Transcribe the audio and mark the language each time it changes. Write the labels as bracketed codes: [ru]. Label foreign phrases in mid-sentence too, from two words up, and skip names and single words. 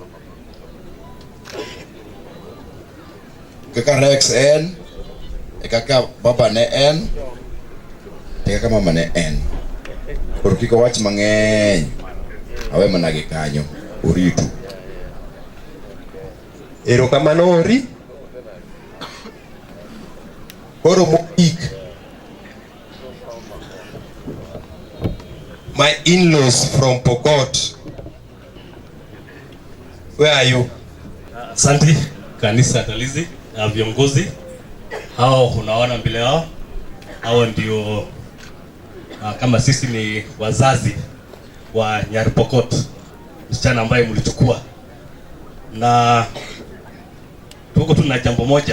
[luo] Kaka Rex en, kaka baba ne en, kaka mama ne en. Koro kiko wach mang'eny. Awe managi kanyo. Uritu. Erokamano ori. Koro moik. [en] My in-laws from Pokot. Where are you? [sw] Asante kanisa talizi na viongozi hao unaona mbele yao, hao ndio kama sisi ni wazazi wa Nyaripokot, msichana ambaye mlichukua, na tuko tuna jambo moja.